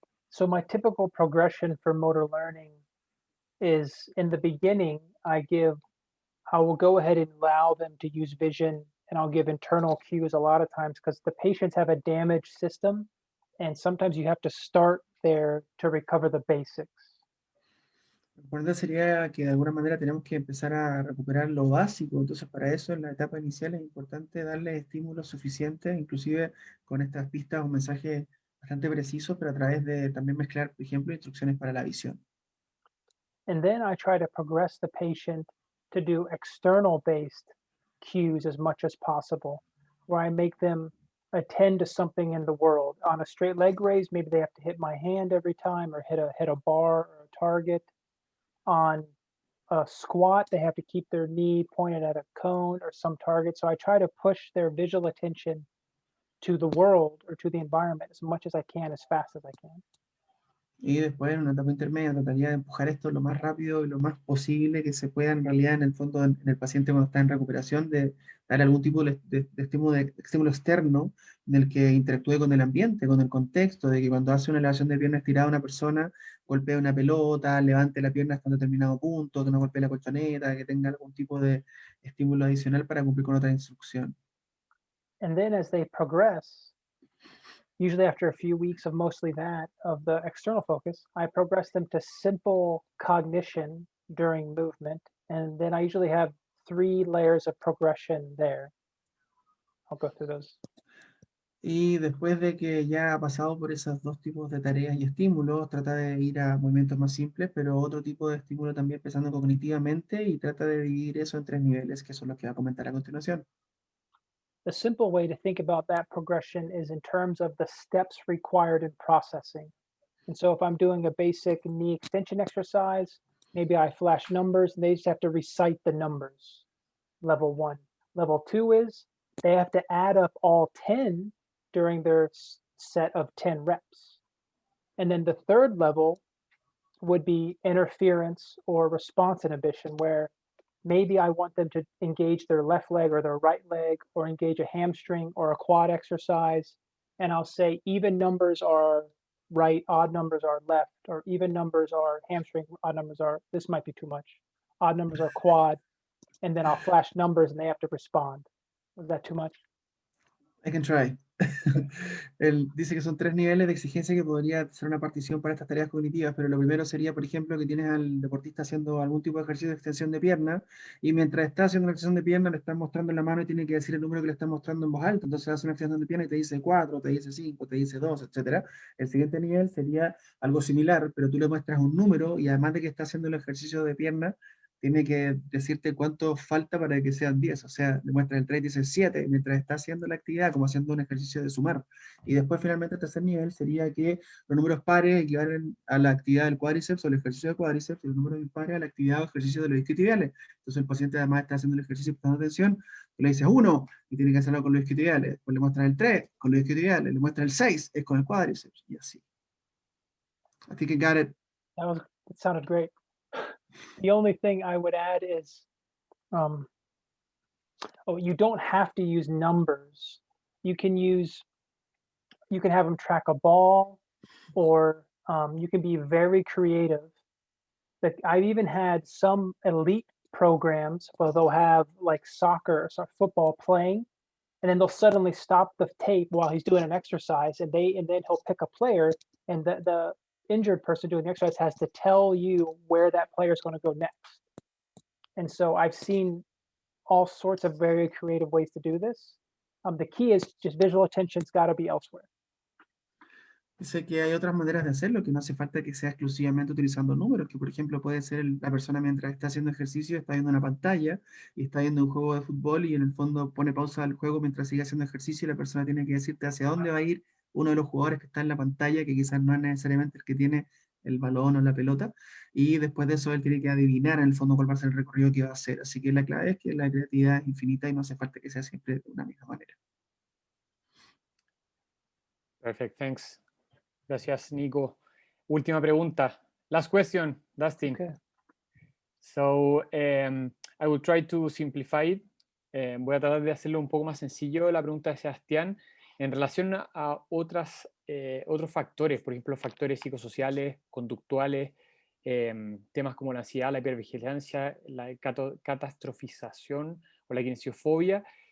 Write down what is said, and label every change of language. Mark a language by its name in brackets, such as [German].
[English] So my typical progression for motor learning is, in the beginning, I will go ahead and allow them to use vision, and I'll give internal cues a lot of times because the patients have a damaged system, and sometimes you have to start there to recover the basics. [Spanish] Lo importante sería que de alguna manera tenemos que empezar a recuperar lo básico, entonces para eso en la etapa inicial es importante darle estímulos suficientes, inclusive con estas pistas o mensajes bastante precisos, pero a través de también mezclar, por ejemplo, instrucciones para la visión. [English] And then I try to progress the patient to do external based cues as much as possible, where I make them attend to something in the world. On a straight leg raise, maybe they have to hit my hand every time or hit a bar or a target. On a squat, they have to keep their knee pointed at a cone or some target. So I try to push their visual attention to the world or to the environment as much as I can, as fast as I can. [Spanish] Y después, en una etapa intermedia, trataría de empujar esto lo más rápido y lo más posible que se pueda, en realidad, en el fondo, en el paciente cuando está en recuperación, de dar algún tipo de estímulo externo en el que interactúe con el ambiente, con el contexto, de que cuando hace una elevación de pierna estirada una persona, golpee una pelota, levante la pierna hasta un determinado punto, que no golpee la colchoneta, que tenga algún tipo de estímulo adicional para cumplir con otra instrucción. [English] And then as they progress, usually after a few weeks of mostly that, of the external focus, I progress them to simple cognition during movement. And then I usually have 3 layers of progression there. I'll go through those. [Spanish] Y después de que ya ha pasado por esos dos tipos de tareas y estímulos, trata de ir a movimientos más simples, pero otro tipo de estímulo también pensando cognitivamente y trata de dividir eso en 3 niveles, que son los que va a comentar a continuación. [English] The simple way to think about that progression is in terms of the steps required in processing. And so if I'm doing a basic knee extension exercise, maybe I flash numbers and they just have to recite the numbers. Level 1. Level 2 is they have to add up all 10 during their set of 10 reps. And then the third level would be interference or response inhibition, where maybe I want them to engage their left leg or their right leg or engage a hamstring or a quad exercise. And I'll say even numbers are right, odd numbers are left, or even numbers are hamstring, odd numbers are, this might be too much. Odd numbers are quad, and then I'll flash numbers and they have to respond. Was that too much? I can try. [Spanish] Él dice que son 3 niveles de exigencia que podría ser una partición para estas tareas cognitivas, pero lo primero sería, por ejemplo, que tienes al deportista haciendo algún tipo de ejercicio de extensión de pierna y mientras está haciendo una extensión de pierna le están mostrando en la mano y tiene que decir el número que le están mostrando en voz alta. Entonces hace una extensión de pierna y te dice 4, te dice 5, te dice 2, etcétera. El siguiente nivel sería algo similar, pero tú le muestras un número y además de que está haciendo el ejercicio de pierna, tiene que decirte cuánto falta para que sean 10, o sea, le muestras el 3 y dice 7, mientras está haciendo la actividad, como haciendo un ejercicio de sumar. Y después, finalmente, el tercer nivel sería que los números pares equivalen a la actividad del cuádriceps o el ejercicio del cuádriceps, y los números impares a la actividad o ejercicio de los isquiotibiales. Entonces, el paciente además está haciendo el ejercicio y prestando atención, tú le dices 1 y tiene que hacerlo con los isquiotibiales, después le muestras el 3 con los isquiotibiales, le muestras el 6 es con el cuádriceps, y así. [English] I think I got it. That sounded great. The only thing I would add is, you don't have to use numbers. You can have them track a ball, or you can be very creative. Like I've even had some elite programs where they'll have like soccer or football playing, and then they'll suddenly stop the tape while he's doing an exercise, and then he'll pick a player, and the injured person doing the exercise has to tell you where that player is going to go next. And so I've seen all sorts of very creative ways to do this. The key is just visual attention's got to be elsewhere. [Spanish] Sé que hay otras maneras de hacerlo, que no hace falta que sea exclusivamente utilizando números, que por ejemplo puede ser la persona mientras está haciendo ejercicio, está viendo una pantalla y está viendo un juego de fútbol y en el fondo pone pausa al juego mientras sigue haciendo ejercicio y la persona tiene que decirte hacia dónde va a ir uno de los jugadores que está en la pantalla, que quizás no es necesariamente el que tiene el balón o la pelota, y después de eso él tiene que adivinar en el fondo cuál va a ser el recorrido que va a hacer. Así que la clave es que la creatividad es infinita y no hace falta que sea siempre de una misma manera. [English] Perfect, thanks. [Spanish] Gracias, Nico. Última pregunta. [English] Last question, Dustin. Okay. So, I will try to simplify it. [Spanish] Voy a tratar de hacerlo un poco más sencillo la pregunta de Sebastián en relación a otros factores, por ejemplo, factores psicosociales, conductuales, temas como la ansiedad, la hipervigilancia, la catastrofización o la kinesiofobia.